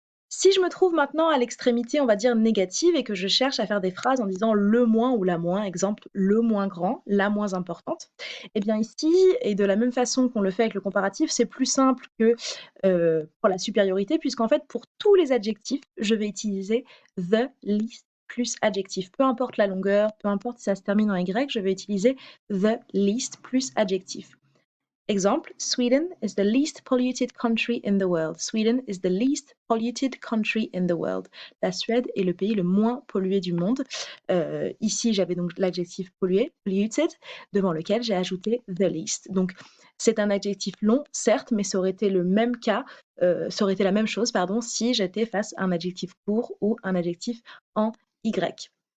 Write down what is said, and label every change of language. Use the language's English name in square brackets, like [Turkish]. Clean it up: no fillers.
[French] Si je me trouve maintenant à l'extrémité, on va dire négative, et que je cherche à faire des phrases en disant le moins ou la moins, exemple le moins grand, la moins importante, eh bien ici, et de la même façon qu'on le fait avec le comparatif, c'est plus simple que pour la supériorité, puisqu'en fait pour tous les adjectifs, je vais utiliser the least plus adjectif. Peu importe la longueur, peu importe si ça se termine en Y, je vais utiliser the least plus adjectif. [English] Exemple, Sweden is the least polluted country in the world. Sweden is the least polluted country in the world. [French] La Suède est le pays le moins pollué du monde. Ici, j'avais donc l'adjectif pollué, polluted, devant lequel j'ai ajouté the least. Donc, c'est un adjectif long, certes, mais ça aurait été le même cas, ça aurait été la même chose, pardon, si j'étais face à un adjectif court ou un adjectif en Y.